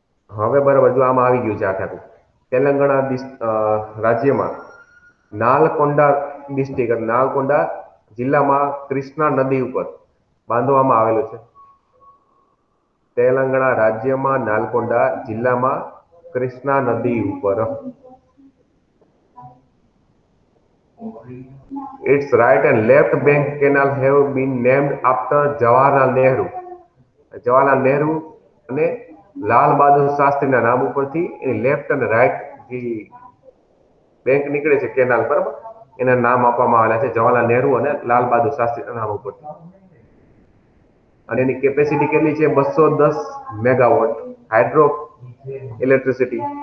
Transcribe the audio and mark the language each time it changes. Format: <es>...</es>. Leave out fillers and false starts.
<gu>હવે બરાબર જો આમાં આવી ગયું છે આખું. તેલંગાણા રાજ્યમાં નાલકોંડા ડિસ્ટ્રિક્ટ, નાલકોંડા જિલ્લામાં કૃષ્ણા નદી ઉપર બાંધવામાં આવેલું છે. તેલંગાણા રાજ્યમાં નાલકોંડા જિલ્લામાં કૃષ્ણા નદી ઉપર.</gu> <en>Its right and left bank canal have been named after Jawaharlal Nehru.</en> <gu>Jawaharlal Nehru અને લાલ બહાદુર શાસ્ત્રીના નામ ઉપરથી એની લેફ્ટ અને રાઈટ જે બેંક નીકળે છે કેનાલ, બરાબર, એના નામ આપવામાં આવેલા છે જવાહરલાલ નહેરુ અને લાલ બહાદુર શાસ્ત્રીના નામ ઉપરથી. અને એની કેપેસિટી કેટલી છે? 210 મેગાવોટ હાઇડ્રો ઇલેક્ટ્રિસિટી.</gu>